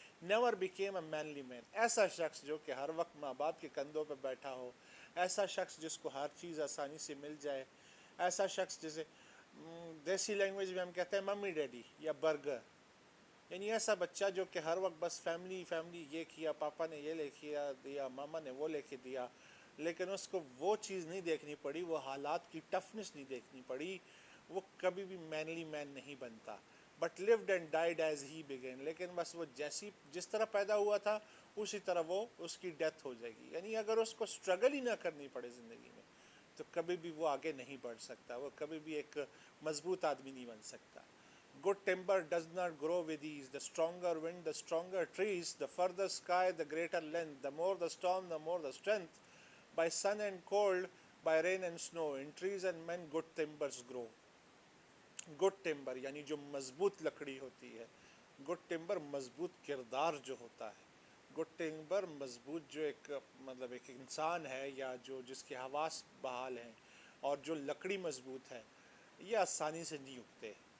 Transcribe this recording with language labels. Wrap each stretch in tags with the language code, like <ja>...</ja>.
<en>never became a manly man,</en> <ur>ایسا شخص جو کہ ہر وقت ماں باپ کے کندھوں پہ بیٹھا ہو، ایسا شخص جس کو ہر چیز آسانی سے مل جائے، ایسا شخص جسے دیسی لینگویج میں ہم کہتے ہیں ممی ڈیڈی یا برگر، یعنی ایسا بچہ جو کہ ہر وقت بس فیملی فیملی، یہ کیا پاپا نے، یہ لے کے دیا، ماما نے وہ لے کے دیا، لیکن اس کو وہ چیز نہیں دیکھنی پڑی، وہ حالات کی ٹفنس نہیں دیکھنی پڑی، وہ کبھی بھی مینلی مین نہیں بنتا. But</ur> <en>lived and died as he began،</en> <ur>لیکن بس وہ جس طرح پیدا ہوا تھا اسی طرح وہ اس کی ڈیتھ ہو جائے گی. یعنی اگر اس کو اسٹرگل ہی نہ کرنی پڑے زندگی میں تو کبھی بھی وہ آگے نہیں بڑھ سکتا، وہ کبھی بھی ایک مضبوط آدمی نہیں بن سکتا.</ur> <en>Good timber does not grow with ease. The stronger wind, the stronger trees, the further sky, the greater length, the more the storm, the more the strength. By sun and cold, by rain and snow, in trees and men good timbers grow.</en> <ur>Good timber یعنی جو مضبوط لکڑی ہوتی ہے، good timber مضبوط کردار جو ہوتا ہے، گڈ ٹمبر مضبوط جو ایک مطلب ایک انسان ہے یا جو جس کے حواس بحال ہیں، اور جو لکڑی مضبوط ہے یہ آسانی سے نہیں اگتے.</ur>